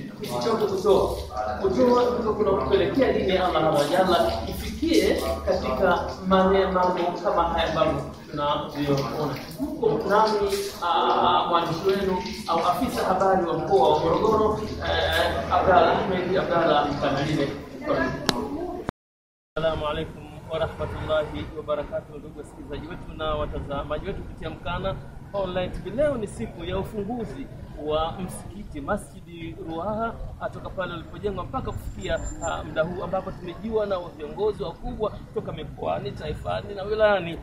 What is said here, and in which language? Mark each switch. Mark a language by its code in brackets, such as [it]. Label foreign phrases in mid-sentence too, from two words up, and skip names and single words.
[sw] Isichoke kutoa kuna kupelekea dini ya Allah Jalla ifikie katika mambo kama haya ambayo tunavyoona. Huko nami mwandishi wenu au afisa habari wa mkoa wa Morogoro Abdalla Mkanalile. [ar] السلام عليكم ورحمة الله وبركاته, [sw] ndugu wasikilizaji wetu na watazamaji wetu kupitia Mkana Online TV. Leo ni siku ya ufunguzi wa msikiti Masjidi Ruaha atoka pale ulipojengwa mpaka kufikia muda huu, ambapo tumejiwa na viongozi wakubwa kutoka mikoani, taifani na wilayani.